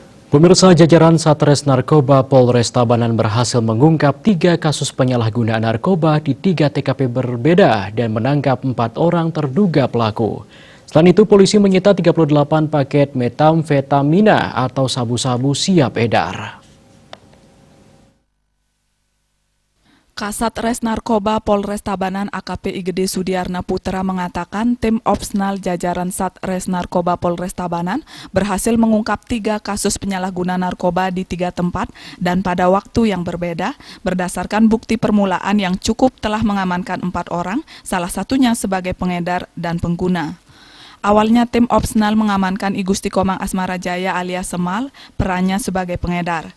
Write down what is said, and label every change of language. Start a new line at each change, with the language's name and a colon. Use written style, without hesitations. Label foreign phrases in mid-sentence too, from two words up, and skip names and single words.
Indonesian: Pemirsa, jajaran Satres Narkoba Polres Tabanan berhasil mengungkap 3 kasus penyalahgunaan narkoba di 3 TKP berbeda dan menangkap 4 orang terduga pelaku. Selain itu, polisi menyita 38 paket metamfetamina atau sabu-sabu siap edar. Kasat Res Narkoba Polres Tabanan AKP Igede Sudiarna Putra mengatakan tim opsnal jajaran Satres Narkoba Polres Tabanan berhasil mengungkap 3 kasus penyalahguna narkoba di 3 tempat dan pada waktu yang berbeda berdasarkan bukti permulaan yang cukup telah mengamankan 4 orang, salah satunya sebagai pengedar dan pengguna. Awalnya tim opsnal mengamankan I Gusti Komang Asmara Jaya alias Semal, perannya sebagai pengedar.